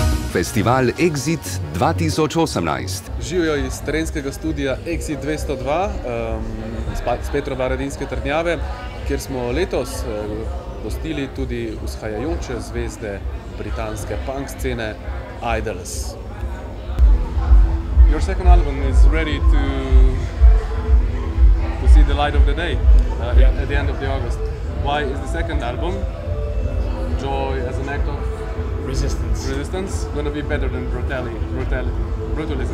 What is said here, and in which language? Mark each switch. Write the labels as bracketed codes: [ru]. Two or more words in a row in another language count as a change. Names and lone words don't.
[sl] Festival Exit 2018. Živijo iz terenskega studija Exit 202 z Petrova Radinske Trdnjave, kjer smo letos gostili tudi vzhajajoče zvezde britanske punk scene Idols. [en] Your second album is ready to see the light of the day at the end of the August. Why is the second album, Joy as an act of resistance, going to be better than brutalism?